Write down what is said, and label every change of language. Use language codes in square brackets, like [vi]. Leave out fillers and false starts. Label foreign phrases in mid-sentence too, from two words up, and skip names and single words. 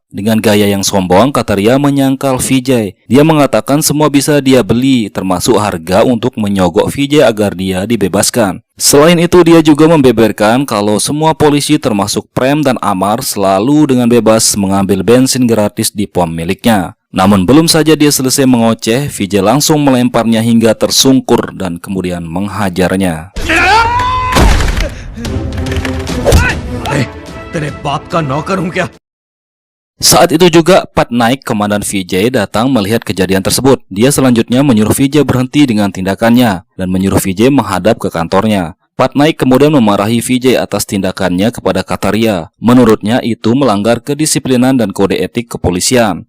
[id] Dengan gaya yang sombong, Kataria menyangkal Vijay. Dia mengatakan semua bisa dia beli, termasuk harga untuk menyogok Vijay agar dia dibebaskan. Selain itu, dia juga membeberkan kalau semua polisi termasuk Prem dan Amar selalu dengan bebas mengambil bensin gratis di pom miliknya. Namun belum saja dia selesai mengoceh, Vijay langsung melemparnya hingga tersungkur dan kemudian menghajarnya. [hi] तेरे बाप का नौकर हूं क्या? [id] Saat itu juga Patnaik, komandan Vijay, datang melihat kejadian tersebut. Dia selanjutnya menyuruh Vijay berhenti dengan tindakannya dan menyuruh Vijay menghadap ke kantornya. Patnaik kemudian memarahi Vijay atas tindakannya kepada Kataria. Menurutnya itu melanggar kedisiplinan dan kode etik kepolisian.